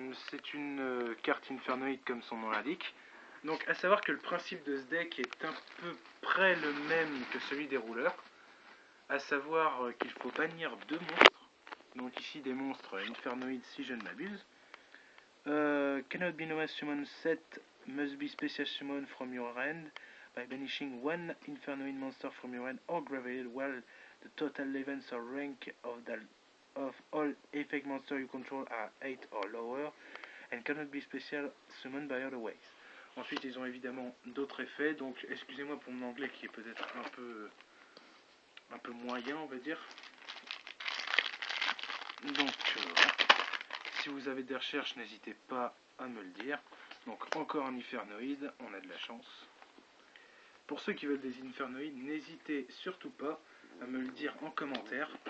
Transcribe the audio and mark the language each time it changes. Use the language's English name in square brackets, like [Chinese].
[French] C'est une carte Infernoid comme son nom l'indique. Donc à savoir que le principe de ce deck est un peu près le même que celui des rouleurs. À savoir qu'il faut bannir 2 monstres. Donc ici des monstres Infernoid si je ne m'abuse. [English] Cannot be normal summon set, must be special summon from your hand by banishing 1 Infernoid monster from your hand or graveyard while the total levels or rank of all effect monsters you control are 8 or lower and cannot be special summoned by other ways. [French] Ensuite ils ont évidemment d'autres effets, donc excusez-moi pour mon anglais qui est peut-être un peu moyen on va dire. Donc si vous avez des recherches n'hésitez pas à me le dire. Donc encore un Infernoid, on a de la chance. Pour ceux qui veulent des Infernoïdes, n'hésitez surtout pas à me le dire en commentaire.